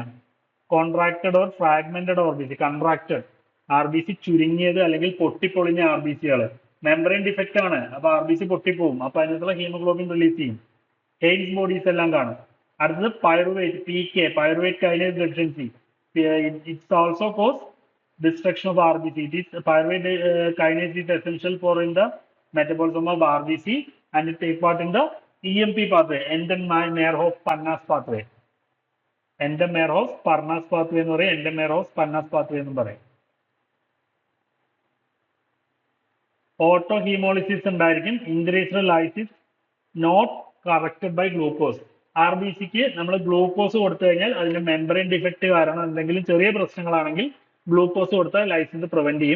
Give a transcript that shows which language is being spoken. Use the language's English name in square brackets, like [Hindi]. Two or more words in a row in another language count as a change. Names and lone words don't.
[English] contracted or fragmented RBC [Malayalam] ചുരുങ്ങിയത് അല്ലെങ്കിൽ പൊട്ടിപ്പൊളിഞ്ഞ RBCകൾ. [English] membrane defect [Malayalam] ആണ്, അപ്പൊ RBC പൊട്ടിപ്പോവും, അപ്പൊ അതിനകത്തുള്ള [English] hemoglobin release [Malayalam] ചെയ്യും. [English] Heinz bodies [Malayalam] എല്ലാം കാണും. അടുത്തത് [English] pyruvate kinase deficiency. it's also cause destruction of RBC. It is pyruvate kinase is essential for in the metabolism of RBC and it take part in the EMP pathway, Enden-Meyerhof-Parnas pathway. [Malayalam] Enden-Meyerhof-Parnas pathway എന്ന് പറയും, Enden-Meyerhof-Parnas pathway എന്നും പറയും. [English] ഓട്ടോഹീമോളിസിസ് ഉണ്ടായിരിക്കും, increased lysis not corrected by glucose. [Malayalam] RBCക്ക് നമ്മൾ ഗ്ലൂക്കോസ് കൊടുത്തു കഴിഞ്ഞാൽ അതിന്റെ [English] membrane defect [Malayalam] കാരണം എന്തെങ്കിലും ചെറിയ പ്രശ്നങ്ങളാണെങ്കിൽ ഗ്ലൂക്കോസ് കൊടുത്താൽ [English] lysis prevent [Malayalam] ചെയ്യും.